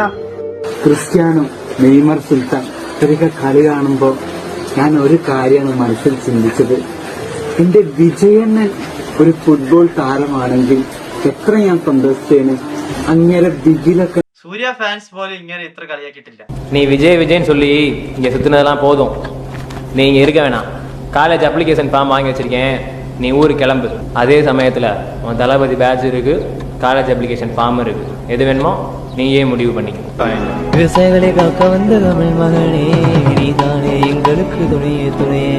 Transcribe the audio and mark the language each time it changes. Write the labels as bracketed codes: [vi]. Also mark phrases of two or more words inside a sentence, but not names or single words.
[ml] ക്രിസ്ത്യാനോ, നെയ്മർ, സുൽത്താൻ ഇവരൊക്കെ കളി കാണുമ്പോ ഞാൻ ഒരു കാര്യമാണ് മനസ്സിൽ ചിന്തിച്ചത്. എന്റെ വിജയണ്ണൻ ഒരു ഫുട്ബോൾ താരമാണെങ്കിൽ എത്ര ഞാൻ സന്തോഷിച്ചേന്. അങ്ങേരെ ബിഗിലൊക്കെ. സൂര്യ ഫാൻസ് പോലെ ഇങ്ങനെ ഇത്ര കളിയാക്കിയിട്ടില്ല. [ta] நீ விஜய் விஜய்ன்னு சொல்லி இங்க சுத்தினதெல்லாம் போதும். நீ இங்க இருக்க வேணாம். [en] college application form [ta] வாங்கி வச்சிருக்கேன், நீ ஊருக்கு கிளம்பு. அதே சமயத்தில் உன் தளபதி பேட்ச் இருக்கு, [en] college application form [ta] இருக்கு, எது வேணுமோ நீயே முடிவு பண்ணிக்க. விவசாயிகளை காக்க வந்த தமிழ் மகனே, நீதானே எங்களுக்கு துணையே துணையே.